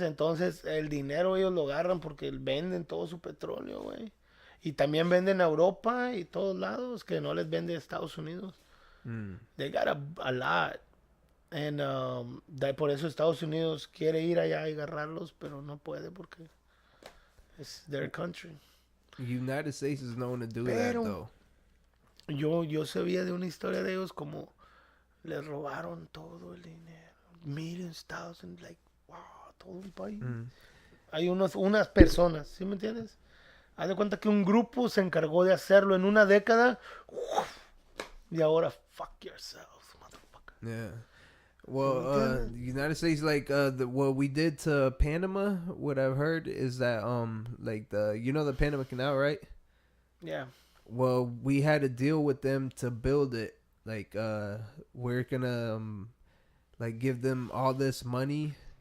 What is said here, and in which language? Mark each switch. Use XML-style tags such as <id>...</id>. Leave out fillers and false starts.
<es>Entonces el dinero ellos lo agarran porque venden todo su petróleo, güey. Y también venden a Europa y todos lados, que no les vende a Estados Unidos.</es> <en>They got a lot. And</en> <es>por eso Estados Unidos quiere ir allá y agarrarlos, pero no puede porque</es> <en>it's their country. United States is known to do that, though.</en> <es>Yo sabía de una historia de ellos como les robaron todo el dinero.</es> <en>Millions, thousands, like, wow,</en> <es>todo el país. Hay unas personas, ¿sí me entiendes? Haz de cuenta que un grupo se encargó de hacerlo en una década. Y ahora,</es> <en>fuck yourself, motherfucker. Yeah. Well, United States, like what we did to Panama, what I've heard is that like the Panama Canal, right? Yeah. Well, we had a deal with them to build it. Like we're gonna like give them all this money,</en>